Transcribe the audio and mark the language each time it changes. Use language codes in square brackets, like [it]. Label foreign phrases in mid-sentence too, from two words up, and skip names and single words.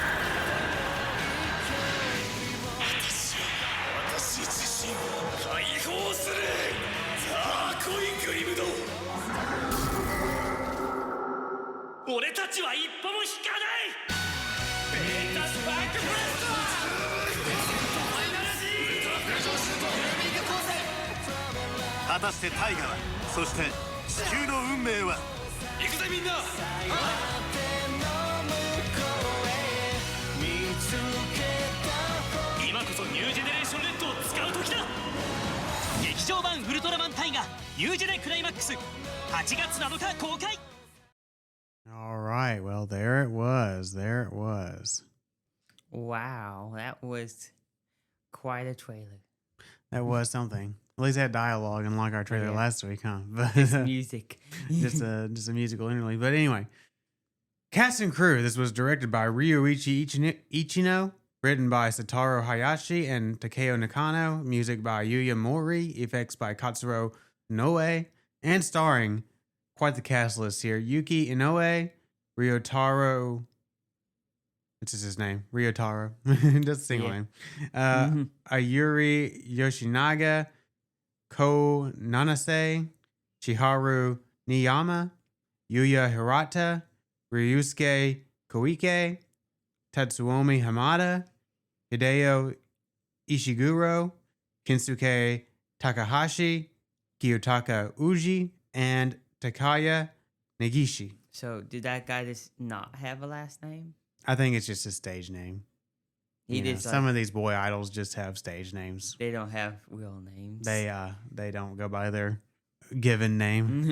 [ja] 私自身を解放するさあ来いグリムド俺たちは一歩も引かないベータスパークブレストファイナル G ウルトラフュージョンシュートフルミング光線果たしてタイガはそして地球の運命は行くぜみんな今こそニュージェネレーションレッドを使う時だ劇場版ウルトラマンタイガニュージェネクライマックス8月7日公開 [en] All right, well, there it was. Wow, that was quite a trailer. That was something. At least it had dialogue, unlike our trailer last week, huh? But Just music. just a musical interlude. But anyway, cast and crew. This was directed by Ryuichi Ichino, written by Satoru Hayashi and Takeo Nakano, music by Yuya Mori, effects by Katsuro Noe, and starring quite the cast list here: Yuki Inoue, Ryotaro. What's his name? Ryotaro. Just a single name. Ayuri Yoshinaga, Ko Nanase, Chiharu Niyama, Yuya Hirata, Ryusuke Koike, Tatsuomi Hamada, Hideo Ishiguro, Kinsuke Takahashi, Kiyotaka Uji, and Takaya Negishi. So, did that guy just not have a last name? I think it's just a stage name. Some of these boy idols just have stage names. They don't have real names. They don't go by their given name.